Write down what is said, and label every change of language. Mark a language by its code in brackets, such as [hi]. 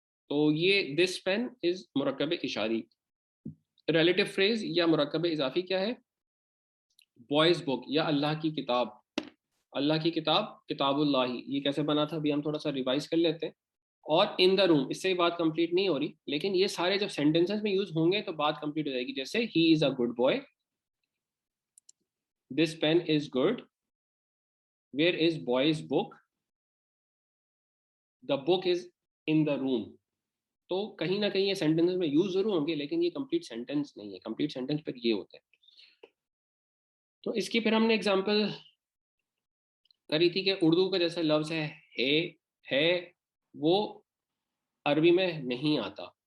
[ur] تو یہ [en] this pen is [ur] مرکب اشاری. ریلیٹو فریز یا مرکب اضافی کیا ہے، بوائز بک یا اللہ کی کتاب، اللہ کی کتاب کتاب اللہ، یہ کیسے بنا تھا ابھی ہم تھوڑا سا ریوائز کر لیتے ہیں. اور [en] in the room, [ur] اس سے بات کمپلیٹ نہیں ہو رہی، لیکن یہ سارے جب سینٹینسز میں یوز ہوں گے تو بات کمپلیٹ ہو جائے گی. جیسے [en] ہی is a good boy, this pen is good, where is boy's book, the book is in the room. [ur] تو کہیں نہ کہیں یہ سینٹینس میں یوز ضرور ہوں گے لیکن یہ کمپلیٹ سینٹینس نہیں ہے. کمپلیٹ سینٹینس پر یہ ہوتا ہے. تو اس کی پھر ہم نے اگزامپل کری تھی کہ اردو کا جیسے لفظ ہے وہ عربی میں نہیں آتا.